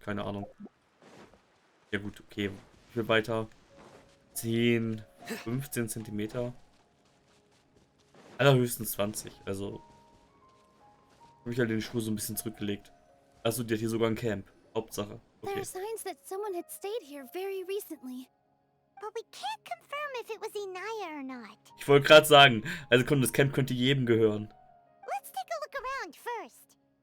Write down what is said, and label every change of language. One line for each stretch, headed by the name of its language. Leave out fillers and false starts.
German: Keine Ahnung. Ja gut, okay. Ich will weiter. 10, 15 Zentimeter. Allerhöchstens 20. Also habe ich halt den Schuh so ein bisschen zurückgelegt. Also die hat hier sogar ein Camp. Hauptsache.
English: There Okay. are signs that someone had stayed here very recently. But we can't confirm if it was Inaya or not.
German: Ich wollte gerade sagen, also das Camp könnte jedem gehören.
English: Let's take a look around first.